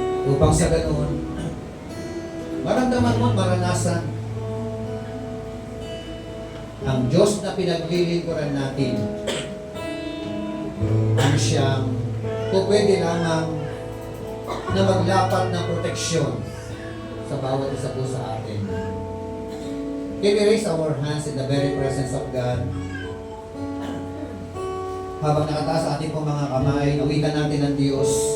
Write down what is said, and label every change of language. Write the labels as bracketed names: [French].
[Filipino] Upang sa ganoon, maramdaman mo, maranasan ang Diyos na pinaglilingkuran natin ang siyang o pwede lamang na maglapat ng proteksyon sa bawat isa po sa atin. [English] Can we raise our hands in the very presence of God? [Filipino] Habang nakataas sa ating pong mga kamay, awitan natin ang Diyos.